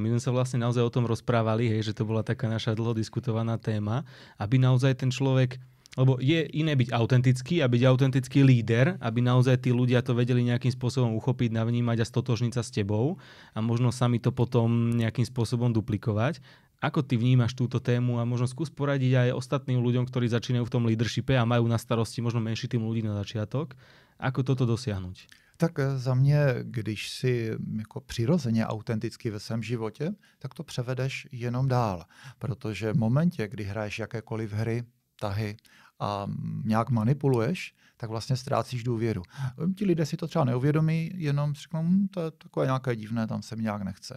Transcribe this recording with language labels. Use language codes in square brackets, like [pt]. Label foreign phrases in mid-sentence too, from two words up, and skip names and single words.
[sk] My sme sa vlastne naozaj o tom rozprávali, hej, že to bola taká naša dlho diskutovaná téma, aby naozaj ten človek, lebo je iné byť autentický a byť autentický líder, aby naozaj tí ľudia to vedeli nejakým spôsobom uchopiť, navnímať a stotožniť sa s tebou a možno sami to potom nejakým spôsobom duplikovať. Ako ty vnímaš túto tému a možno skús poradiť aj ostatným ľuďom, ktorí začínajú v tom leadershipe a majú na starosti možno menší tým ľudí na začiatok. Ako toto dosiahnuť? [cs] Tak za mě, když si jako přirozeně autenticky ve svém životě, tak to převedeš jenom dál. Protože v momentě, kdy hraješ jakékoliv hry, tahy a nějak manipuluješ, tak vlastně ztrácíš důvěru. Ti lidé si to třeba neuvědomí, jenom řeknou, to je takové nějaké divné, tam se mi nějak nechce.